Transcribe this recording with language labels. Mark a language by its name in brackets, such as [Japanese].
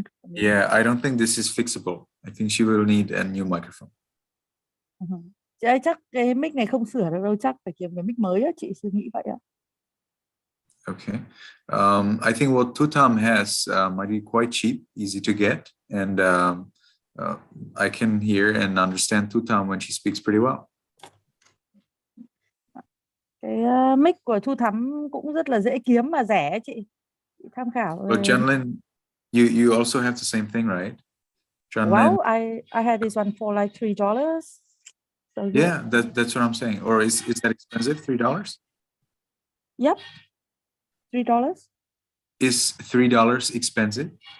[English] Yeah, I don't think this is fixable. I think she will need a new microphone. [Vietnamese] Chị ơi, chắc cái mic này không sửa được đâu, chắc phải kiếm cái mic mới á, chị suy nghĩ vậy ạ. [English] Okay. I think what Tutam has might be quite cheap, easy to get, and I can hear and understand Thu Thắm when she speaks pretty well. [Vietnamese] Cái mic của Thu Thắm cũng rất là dễ kiếm và rẻ chị tham khảo. [English] But Janlin, you also have the same thing, right? Well, I had this one for like $3. So yeah, that's what I'm saying. Or is that expensive? $3? Yep. $3. Is $3 expensive?